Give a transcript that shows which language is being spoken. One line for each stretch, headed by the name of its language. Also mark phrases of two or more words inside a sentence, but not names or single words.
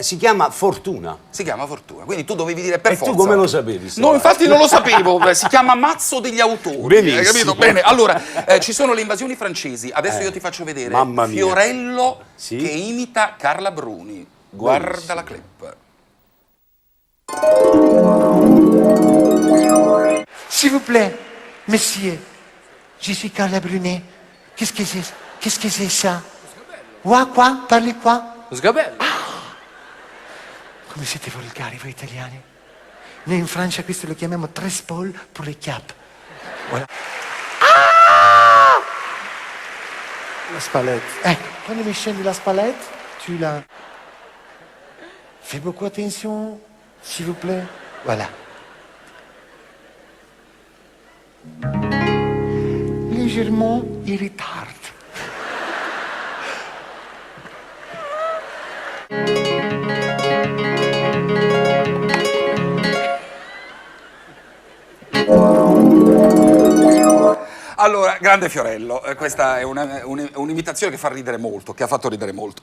Italian: Si chiama Fortuna. Si chiama Fortuna. Quindi tu dovevi dire per forza. E tu come lo sapevi? No, infatti non lo sapevo. Si chiama Mazzo degli autori. Benissimo. Hai capito? Bene. Allora, ci sono le invasioni francesi. Adesso io ti faccio vedere Fiorello che imita Carla Bruni. Guarda la clip.
French: S'il vous plaît, monsieur, je suis Carla Bruni. Qu'est-ce que c'est ça? Quoi?
Italian: Parli qua? Lo sgabello. Come siete volgari voi italiani? Noi in Francia questo lo chiamiamo
French: tres paul pour les cap. Voilà. La spalette.
Italian: Quando mi scendi
French: la spalette,
Italian: tu la...
French: Fais beaucoup attention, s'il vous plaît. Voilà. Légèrement irritante.
Italian: Allora, grande Fiorello, questa è un'imitazione che fa ridere molto, che ha fatto ridere molto.